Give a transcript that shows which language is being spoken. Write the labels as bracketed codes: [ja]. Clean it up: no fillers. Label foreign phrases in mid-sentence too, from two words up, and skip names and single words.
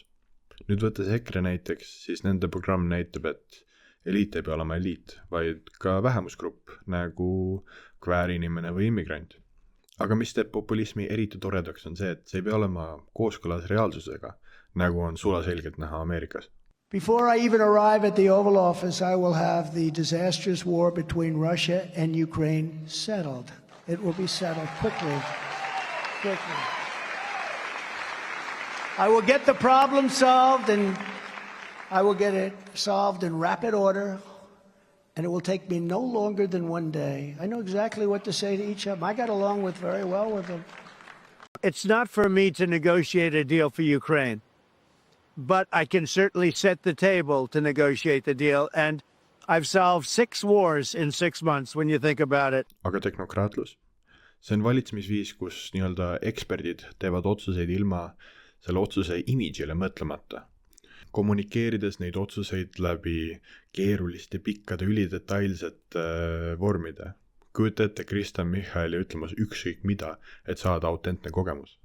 [et] Nüüd võttes EKRE näiteks, siis nende programm näitab, et eliit ei pea olema eliit, vaid ka vähemusgrupp nagu kväärinimene või immigrant. Aga mis teeb populismi eriti toredaks on see, et see ei pea olema kooskõlas reaalsusega, nagu on sulaselgelt näha Ameerikas. [en] Before I even arrive at the Oval Office, I will have the disastrous war between Russia and Ukraine settled. It will be settled quickly. I will get the problem solved, and I will get it solved in rapid order, and it will take me no longer than 1 day. I know exactly what to say to each of them. I got along very well with them. It's not for me to negotiate a deal for Ukraine, but I can certainly set the table to negotiate the deal, and I've solved 6 wars in 6 months when you think about it. [et] Aga tehnokraatlus? See on valitsemisviis, kus nii-öelda eksperdid teevad otsuseid ilma selle otsuse imidžile mõtlemata. Kommunikeerides neid otsuseid läbi keeruliste, pikkade, ülidetailsete vormide. Kujuta ette Kristen Michali ütlemas ükskõik mida, et saada autentne kogemus.